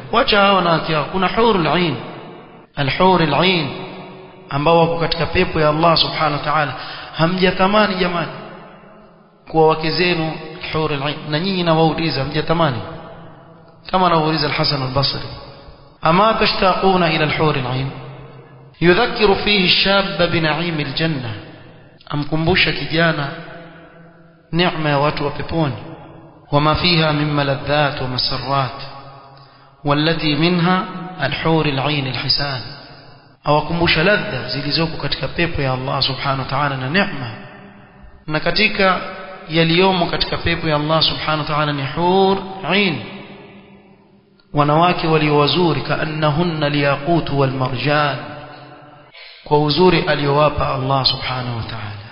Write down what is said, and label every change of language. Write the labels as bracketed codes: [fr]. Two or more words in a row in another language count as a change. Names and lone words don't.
[sw] wacha hao na akia, kuna [ar] حور العين، الحور العين [sw] ambao wako katika pepo ya Allah [ar] سبحانه وتعالى. [sw] Hamjatamani jamani kuwa wake zenu [ar] حور العين? [sw] Na nyinyi nawauliza, hamjatamani kama anauliza al-Hasan al-Basri? [ar] أما تشتاقون إلى الحور العين؟ يذكر فيه الشباب بنعيم الجنة, [sw] amkumbusha kijana neema ya watu wa peponi, [ar] وما فيها من ملذات ومسرات, والتي منها الحور العين الحسان، [sw] awakumbusha ladha zilizoko katika pepo ya Allah [ar] سبحانه وتعالى [sw] na neema. Na katika yaliyomo katika pepo ya Allah [ar] سبحانه وتعالى [sw] ni [ar] حور عين, [sw] wanawake walio wazuri, [ar] كأنهن الياقوت والمرجان, [sw] kwa uzuri aliyowapa Allah [ar] سبحانه وتعالى.